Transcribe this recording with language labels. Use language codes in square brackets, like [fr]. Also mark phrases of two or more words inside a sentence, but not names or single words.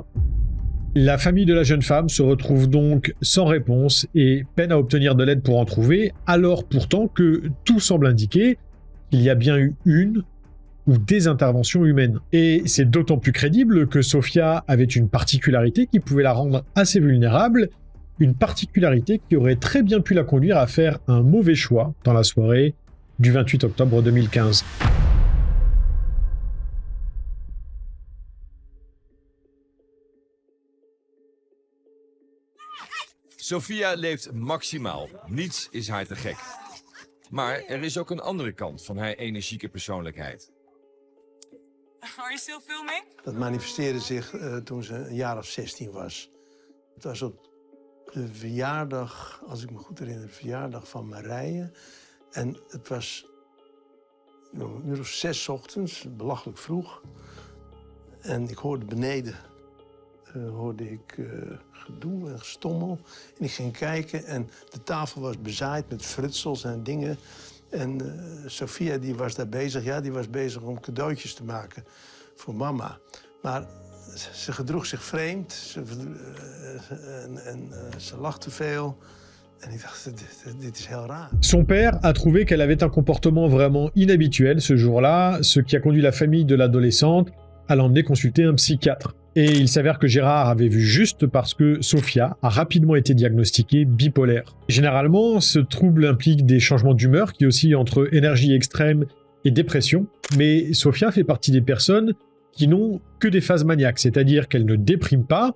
[fr] La famille de la jeune femme se retrouve donc sans réponse et peine à obtenir de l'aide pour en trouver, alors pourtant que tout semble indiquer qu'il y a bien eu une ou des interventions humaines. Et c'est d'autant plus crédible que Sofia avait une particularité qui pouvait la rendre assez vulnérable, une particularité qui aurait très bien pu la conduire à faire un mauvais choix dans la soirée du 28 octobre 2015. [nl] Sofia leeft maximaal. Niets is haar te gek. Maar er is ook een andere kant van haar energieke persoonlijkheid. [en] Are you still filming? [nl] Dat manifesteerde zich toen ze een jaar of 16 was. Het was op de verjaardag, als ik me goed herinner, de verjaardag van Marije. En het was een uur of 6 ochtends, belachelijk vroeg. En ik hoorde beneden gedoe en gestommel. En ik ging kijken en de tafel was bezaaid met frutsels en dingen. En Sofia die was daar bezig. Ja, die was bezig om cadeautjes te maken voor mama. Maar ze gedroeg zich vreemd. Ze lachte veel. En ik dacht, dit is heel raar. [fr] Son père a trouvé qu'elle avait un comportement vraiment inhabituel ce jour-là, ce qui a conduit la famille de l'adolescente à l'emmener consulter un psychiatre. Et il s'avère que Gérard avait vu juste parce que Sofia a rapidement été diagnostiquée bipolaire. Généralement, ce trouble implique des changements d'humeur qui oscillent entre énergie extrême et dépression, mais Sofia fait partie des personnes qui n'ont que des phases maniaques, c'est-à-dire qu'elle ne déprime pas.